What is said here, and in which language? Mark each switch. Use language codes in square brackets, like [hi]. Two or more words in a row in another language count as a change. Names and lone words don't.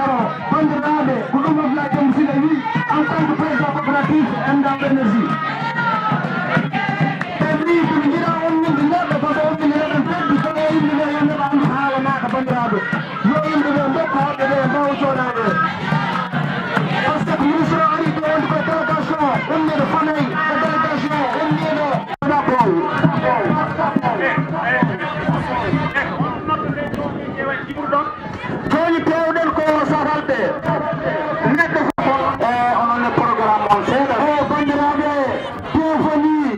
[ff] bandiraɓe ko ɗum Abdoulaye Demba Sylla wi [fr] en tant que président coopérative [ff] Endam Énergie ɓe mbi koɓe jiiɗa on minde neɗɗo [fr] par ce que [ff] on minde neɗen peddi kono yimɓeɓe yo neɗɗo andu haalanaka bandiraɓe yo yimɓeɓe dokka hoɓɓe ɓe mbawa coɗade [fr] par ce que [ff] ministre o ari ɗo wonde koye délégation ummiɗo Fanayi e délégation ummiɗo Dabow toñi pewɗen ko satalɓe neɗɗo e onon e programme on seeɗa e bandiraɓe tefoni